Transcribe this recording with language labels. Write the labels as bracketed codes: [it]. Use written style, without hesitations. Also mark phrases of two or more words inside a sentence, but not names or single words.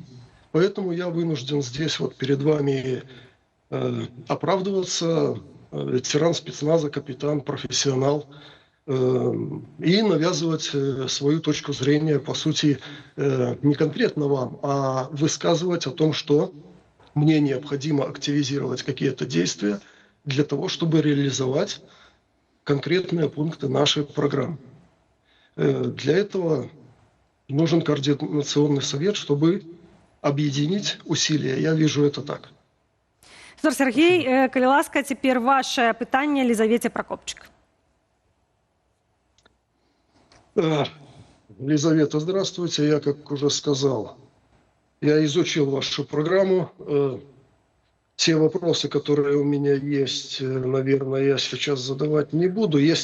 [ru] Поэтому я вынужден здесь перед вами оправдываться, ветеран спецназа, капитан, профессионал, и навязывать свою точку зрения, по сути, не конкретно вам, а высказывать о том, что мне необходимо активизировать какие-то действия для того, чтобы реализовать конкретные пункты нашей программы. Для этого нужен Координационный совет, чтобы объединить усилия. Я вижу это так. [be] Сергей, калі ласка, цяпер ваше пытанне Лизавете Прокопчик. [ru] Лизавета, здравствуйте. Я, как уже сказал, я изучил вашу программу. Те вопросы, которые у меня есть, наверное, я сейчас задавать не буду.